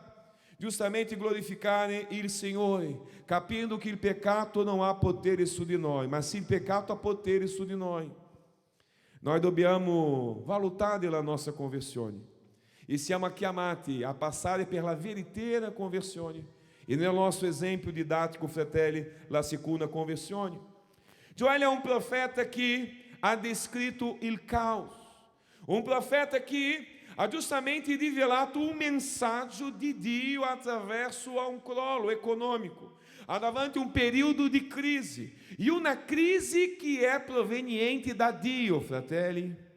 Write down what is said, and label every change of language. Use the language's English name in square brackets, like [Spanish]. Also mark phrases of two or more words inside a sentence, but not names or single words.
[Italian] Giustamente glorificare il Signore, capendo che il peccato non ha potere su di noi, ma se il peccato ha potere su di noi, noi dobbiamo valutare la nostra conversione e siamo chiamati a passare per la veritiera conversione. E nel nostro esempio didático, fratelli, la seconda conversione. Joel [Portuguese] é um profeta que [Italian] ha descrito il caos, [Portuguese] um profeta que [Italian] ha giustamente rivelato un messaggio di Dio attraverso un crollo econômico, davanti un periodo di crisi, e una crisi che è proveniente da Dio, fratelli.